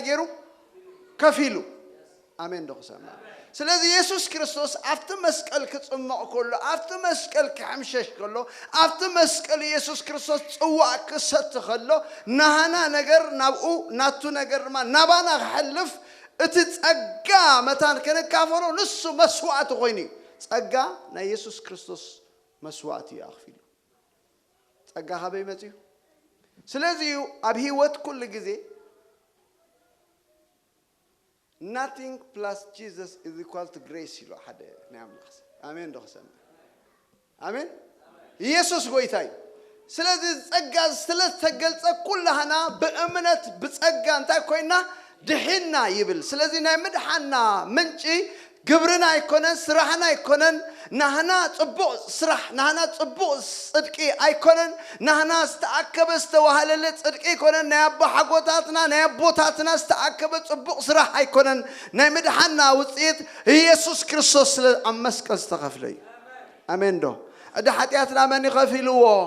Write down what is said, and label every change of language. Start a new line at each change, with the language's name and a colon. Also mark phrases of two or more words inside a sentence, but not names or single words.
Tigrinya: ገይሩ ከፊሉ አሜን ደኹሰማ ስለዚ ኢየሱስ ክርስቶስ ኣብቲ መስቀል ክጽምቕ ከሎ ኣብቲ መስቀል ክሕምሸሽ ከሎ ኣብቲ መስቀል ኢየሱስ ክርስቶስ ጽዋዕ ክሰቲ ከሎ ናሃና ነገር ናብኡ ናቱ ነገር ድማ ናባና ክሕልፍ እቲ ጸጋ መታን ክንካፈሎ ንሱ መስዋዕቲ ኮይኑ እዩ ጸጋ ናይ ኢየሱስ ክርስቶስ መስዋዕቲ እዩ ኣኽፊሉ ጸጋ ካበይ መጽዩ ስለዚ ኣብ ህይወት ኩሉ ግዜ
English: nothing plus Jesus is equal to grace
Tigrinya: ይሉ ሓደ ናይ ኣምላኽ አሜን ደኸሰማ አሜን ኢየሱስ ጎይታ እዩ ስለዚ ጸጋ ስለተገልጸ ኩላህና በእምነት ብጸጋ እንታይ ኮይና ድሒና ይብል ስለዚ ናይ ምድሓና ምንጪ ግብርና ኣይኮነን ስራሕና ኣይኮነን ናህና ጽቡቕ ስራሕ ናህና ጽቡቕ ጽድቂ ኣይኮነን ናህና ዝተኣከበ ዝተዋህለለ ጽድቂ ኣይኮነን ናይ ኣቦ ሓጎታትና ናይ ኣቦታትና ዝተኣከበ ጽቡቕ ስራሕ ኣይኮነን ናይ ምድሓና ውጽኢት ኢየሱስ ክርስቶስ ስለ ኣብ መስቀል ዝተኸፍለ እዩ ኣሜን ዶ ዕዳ ሓጢኣትና መን ይኸፊልዎ